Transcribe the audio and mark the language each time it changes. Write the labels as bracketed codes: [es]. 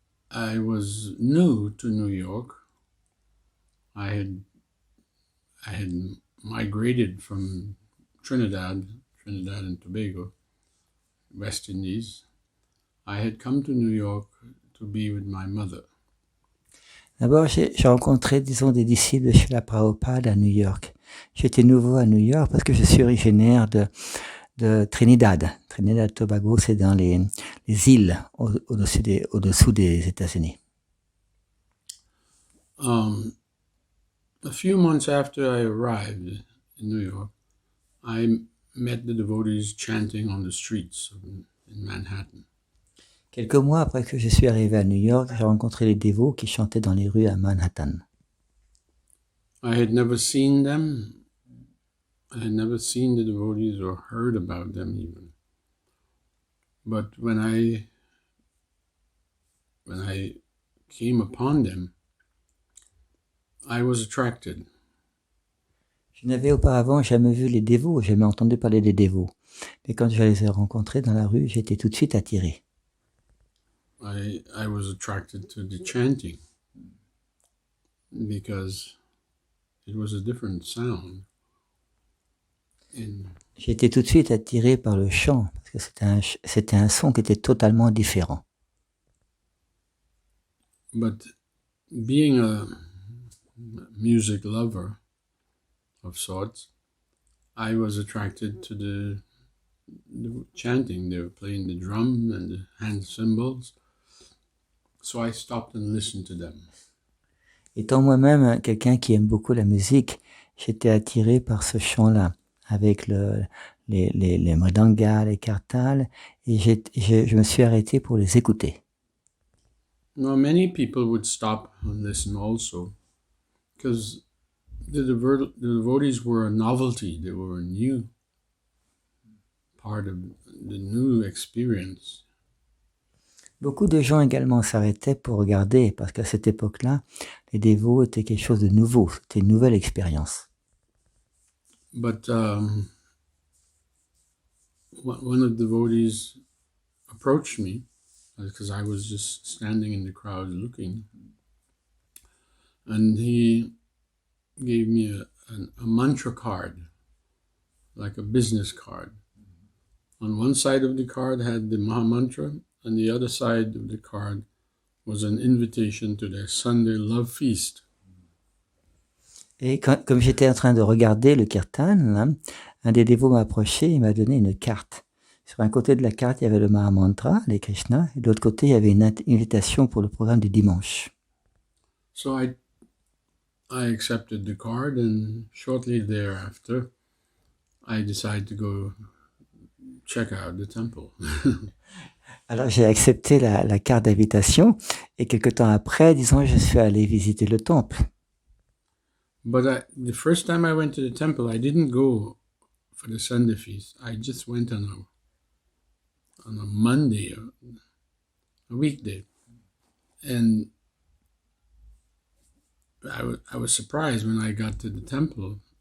[en] I was new to New York. I had migrated from Trinidad and Tobago, West Indies. I had come to New York to be with my mother. [fr] D'abord, j'ai rencontré, disons, des disciples de Srila Prabhupada à New York. J'étais nouveau à New York parce que je suis originaire de Trinidad. Trinidad et Tobago, c'est dans les îles au-dessous des États-Unis. [en] A few months after I arrived in New York, I met the devotees chanting on the streets in Manhattan. [fr] Quelques mois après que je suis arrivé à New York, j'ai rencontré les dévots qui chantaient dans les rues à Manhattan. [en] I had never seen them. I had never seen the devotees or heard about them even. But when I came upon them, I was attracted. [fr] Je n'avais auparavant jamais vu les dévots, jamais entendu parler des dévots. Mais quand je les ai rencontrés dans la rue, j'étais tout de suite attiré. [en] I was attracted to the chanting because it was a different sound. [fr] J'ai été tout de suite attiré par le chant, parce que c'était un son qui était totalement différent. [en] But being a music lover of sorts, I was attracted to the chanting. They were playing the drum and the hand cymbals. So I stopped and listened to them. [fr] Étant moi-même quelqu'un qui aime beaucoup la musique, j'étais attiré par ce chant-là, avec les mridangas, les kartals, et je me suis arrêté pour les écouter. [en] Now, many people would stop and listen also, because the devotees were a novelty. They were a new part of the new experience. [fr] Beaucoup de gens également s'arrêtaient pour regarder, parce qu'à cette époque-là, les dévots étaient quelque chose de nouveau, c'était une nouvelle expérience. [en] But one of the devotees approached me, because I was just standing in the crowd looking, and he gave me a mantra card, like a business card. On one side of the card had the Maha Mantra, and the other side of the card was an invitation to their Sunday love feast. [fr] Et comme j'étais en train de regarder le kirtan, là, un des dévots m'a approché et m'a donné une carte. Sur un côté de la carte, il y avait le Mahamantra, les Krishna, et de l'autre côté, il y avait une invitation pour le programme du dimanche. [en] So I accepted the card, and shortly thereafter, I decided to go check out the temple. [fr] Alors j'ai accepté la carte d'invitation, et quelque temps après, disons, je suis allé visiter le temple. [en] But the first time I went to the temple, I didn't go for the Sunday feast. I just went on a Monday, a weekday, and I was surprised when I got to the temple.